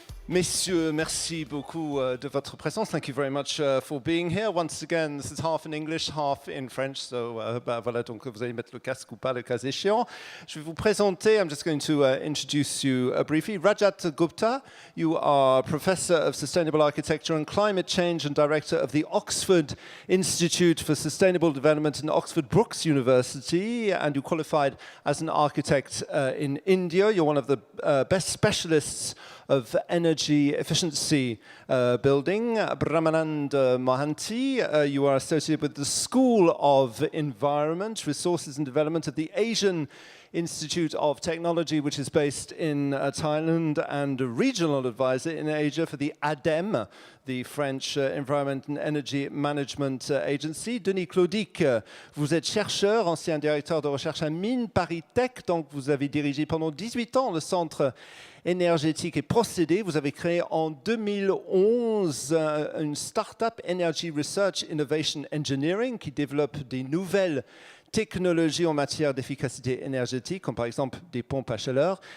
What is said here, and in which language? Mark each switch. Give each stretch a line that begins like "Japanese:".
French: Messieurs, merci beaucoup de votre présence.
English: Thank you very much for being here. Once again, this is half in English, half in French.
French: So, voilà, donc vous allez mettre le casque ou pas, le cas échéant. Je vais vous présenter.
English: I'm just going to introduce you briefly. Rajat Gupta, you are Professor of Sustainable Architecture and Climate Change and Director of the Oxford Institute for Sustainable Development in Oxford Brookes University, and you qualified as an architect in India. You're one of the best specialists of energy efficiency building. Brahmanand Mohanty, you are associated with the School of Environment, Resources and Development of the Asian Institute of Technology, which is based in Thailand, and a regional advisor in Asia for the ADEME, the French Environment and Energy Management Agency.
French: Denis Clodic, vous êtes chercheur, ancien directeur de recherche à Mines Paris Tech, donc vous avez dirigé pendant 18 ans le centre énergétique et procédés. Vous avez créé en 2011 une start-up Energy Research Innovation Engineering qui développe des nouvelles technologies en matière d'efficacité énergétique, comme par exemple des pompes à chaleur.